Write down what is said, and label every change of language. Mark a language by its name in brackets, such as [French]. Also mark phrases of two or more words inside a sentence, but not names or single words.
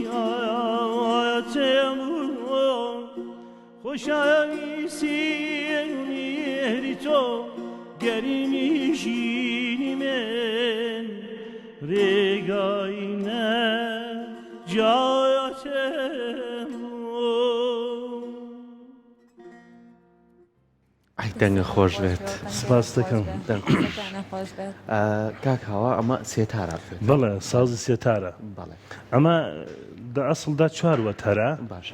[Central Kurdish] آیتم خوشایمیسی مهری تو گرینیشینی من رگای نجاتم دەنگە خۆش بێت سپاس دەکەم کاکاوە ئەمە سێتارە بەڵێ سازی سێتارە بەڵێ ئەمە ئەسڵدا چوار وەتەرە باشە